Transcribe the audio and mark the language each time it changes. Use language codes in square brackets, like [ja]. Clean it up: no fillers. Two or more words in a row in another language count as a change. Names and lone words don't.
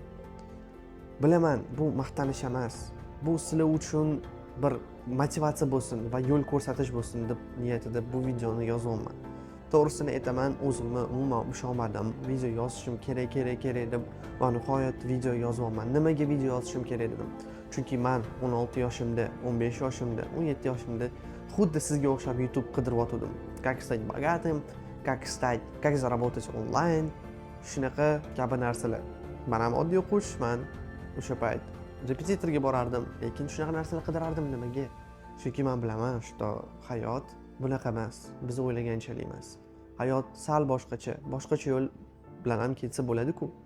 [uz] Bilaman, bu maqtanish emas. Bu sizlar uchun bir motivatsiya bo'lsin va yo'l ko'rsatish bo'lsin deb niyatida bu videoni yozyapman. To'g'risini aytaman, o'zimni umuman ishonmadim. Video yozishim kerak deb va nihoyat video yozyapman. Nimaga video yozishim kerak dedim. Chunki men 16 yoshimda, 15 yoshimda, 17 yoshimda xuddi sizga o'xshab YouTube qidirib o'tdim. [ru] Как стать богатым, как заработать онлайн, [uz] shunaqa kabi narsalar. Men ham oddiy o'quvchiman. O'sha payt repetitorga borardim, lekin shunaqa narsalar qidirardim. Nimaga? Chunki men bilaman, что hayot bunaqa emas. Biz o'ylaganchalik emas. Hayot sal boshqacha yo'l bilan ham ketsa bo'ladi-ku.